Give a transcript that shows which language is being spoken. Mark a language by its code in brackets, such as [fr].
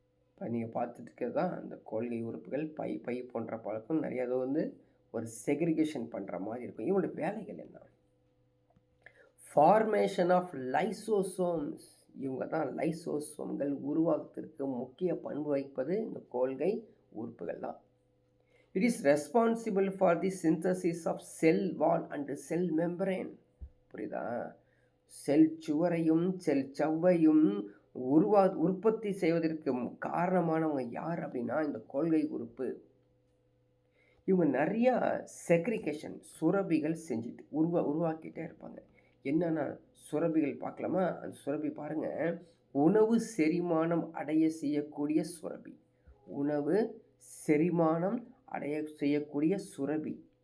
[ta] இப்போ நீங்கள் பார்த்துட்டு இருக்கிறது தான் அந்த கோல்கை உறுப்புகள். பை போன்ற பழக்கம் நிறைய வந்து ஒரு செக்ரிகேஷன் பண்ணுற மாதிரி இருக்கும். இவங்களுடைய வேலைகள் என்ன? [en] Formation of lysosomes. [ta] இவங்க தான் லைசோசோம்கள் உருவாக்கத்திற்கு முக்கிய பண்பு வகிப்பது இந்த கோல்கை உறுப்புகள் தான். [en] It is responsible for the synthesis of cell wall and cell membrane. [ta] புரியுதா? செல் சுவரையும் செல் சவ்வையும் உற்பத்தி செய்வதற்கு காரணமானவங்க யார் அப்படின்னா இந்த கோல்கை உறுப்பு. இவங்க நிறையா செக்ரிகேஷன் சுரபிகள் செஞ்சுட்டு உருவாக்கிட்டே இருப்பாங்க. என்னென்ன சுரபிகள் பார்க்கலாமா? அந்த சுரபி பாருங்கள், உணவு செரிமானம் அடைய செய்யக்கூடிய சுரபி, உணவு செரிமானம் அடைய செய்யக்கூடிய சுரபி.